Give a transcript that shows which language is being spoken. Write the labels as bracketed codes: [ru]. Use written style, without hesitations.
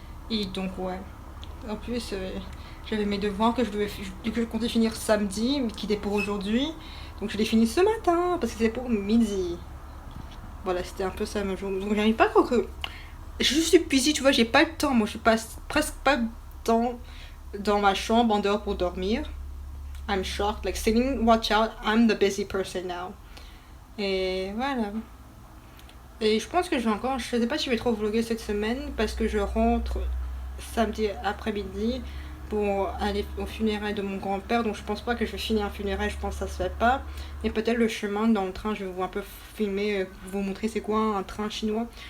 [fr] Et donc ouais. En plus, j'avais mes devoirs que je comptais finir samedi, mais qui étaient pour aujourd'hui. Donc je les finis ce matin parce que c'est pour midi. Voilà, c'était un peu ça ma journée. Donc j'arrive pas à croire que. Je suis busy, tu vois, j'ai pas le temps. Moi, je passe presque pas de temps dans ma chambre en dehors pour dormir. [en] I'm shocked. Like, sitting, watch out, I'm the busy person now. [fr] Et voilà. Et je pense que je vais encore. Je sais pas si je vais trop vlogger cette semaine parce que je rentre samedi après-midi pour aller au funérailles de mon grand-père. Donc je pense pas que je vais finir un funérail, je pense que ça se fait pas. Et peut-être le chemin dans le train, je vais vous un peu filmer, vous montrer c'est quoi un train chinois.